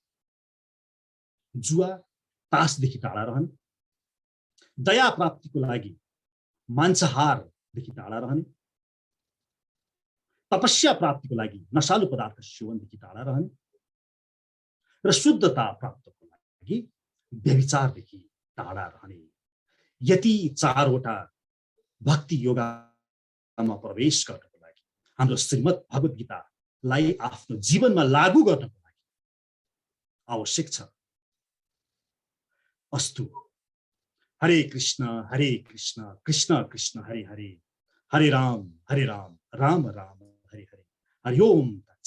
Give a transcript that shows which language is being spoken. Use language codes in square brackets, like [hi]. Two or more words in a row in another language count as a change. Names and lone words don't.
[ne] जुवा, तासदेखि टाढा रहने, दया प्राप्तिको लागि मांसाहारदेखि टाढा रहने, तपस्या प्राप्तिको लागि नशालु पदार्थ सेवनदेखि टाढा रहने, र शुद्धता प्राप्तको लागि व्यभिचारदेखि टाढा रहने। यति चारवटा भक्ति योगामा प्रवेश गर्नको लागि हाम्रो श्रीमद् भगवत गीतालाई आफ्नो जीवनमा लागू गर्नको लागि आवश्यक छ। अस्तु। [sa] हरे कृष्ण कृष्ण कृष्ण हरे हरे, हरे राम राम राम हरे हरे। हरि ओम।